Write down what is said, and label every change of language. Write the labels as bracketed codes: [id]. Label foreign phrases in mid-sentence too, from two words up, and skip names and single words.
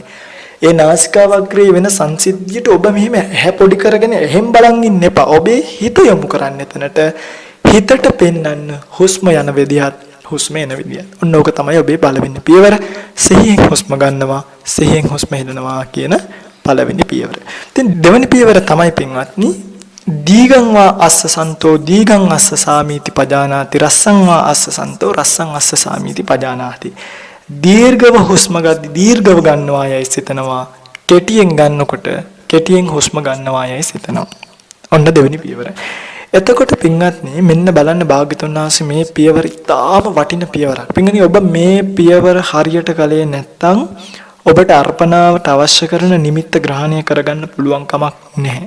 [si] ඒ නාසිකාව අග්‍රයේ වෙන සංසිද්ධියට ඔබ මෙහෙම ඇහැ පොඩි කරගෙන එහෙම් බලන් ඉන්න එපා. ඔබේ හිත යොමු කරන්න එතනට. හිතට පෙන්වන්න හුස්ම යන විදිහත් හුස්ම එන විදිහත්. ඔන්න ඕක තමයි ඔබේ පළවෙනි පියවර. සිහියෙන් හුස්ම ගන්නවා, සිහියෙන් හුස්ම හෙලනවා කියන පළවෙනි පියවර. ඉතින් දෙවෙනි පියවර තමයි පින්වත්නි [pi] දීගං වා අස්ස සන්තෝ දීගං අස්ස සාමීති පජානාති රස්සං වා අස්ස සන්තෝ රස්සං අස්ස සාමීති පජානාති. [si] දීර්ඝව හුස්ම ගද්දි දීර්ඝව ගන්නවා යයි සිතනවා. කෙටියෙන් ගන්නකොට කෙටියෙන් හුස්ම ගන්නවා යයි සිතනවා. ඔන්න දෙවෙනි පියවර. එතකොට පින්වත්නි මෙන්න බලන්න භාග්‍යතුන් වහන්සේ මේ පියවර ඉතාම වටින පියවරක්. පින්වත්නි ඔබ මේ පියවර හරියට කලේ නැත්නම් ඔබට අර්පණාවට අවශ්‍ය කරන නිමිත්ත ග්‍රහණය කරගන්න පුළුවන් කමක් නැහැ.